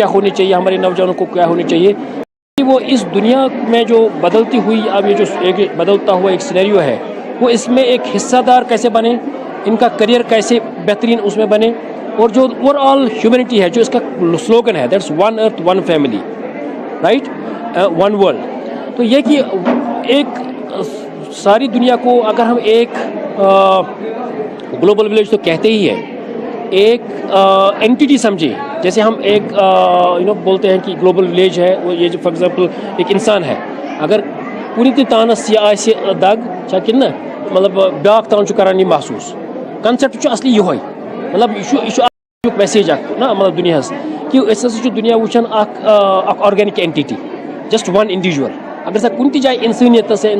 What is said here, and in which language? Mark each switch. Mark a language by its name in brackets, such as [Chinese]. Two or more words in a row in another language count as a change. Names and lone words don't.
[Urdu] ہونی چاہیے ہمارے نوجوانوں کو کیا ہونی چاہیے وہ اس دنیا میں جو بدلتی ہوئی اب یہ جو ایک بدلتا ہوا ایک سینیریو ہے وہ اس میں ایک حصہ دار کیسے بنے ان کا کریئر کیسے بہترین اس میں بنے اور جو [English] overall humanity [Urdu] ہے جو اس کا سلوگن ہے [English] that's one earth one family right one world [Urdu] تو یہ کہ ایک ساری دنیا کو اگر ہم ایک [English] global village [Urdu] تو کہتے ہی ہیں ایک اینٹیٹی سمجھے جیسے ہم ایک بولتے ہیں کہ [English] global village [Urdu] ہے وہ یہ جو [English] for example [Urdu] ایک انسان ہے اگر [Kashmiri] کُنہِ تہِ تانس یہ آسہِ دگ چھا کِنہٕ نہ مطلب بیٛاکھ تان چھُ کران یہِ محسوٗس کنسیپٹ چھُ اصلی یِہوے مطلب یہِ چھُ اکھ میسیج اکھ نا مطلب دُنیاہس کہ أسۍ ہسا چھُ دُنیا وٕچھان اکھ [English] organic entity just one individual [Kashmiri] اگر سا کُنہِ تہِ جایہِ انسٲنیتس یا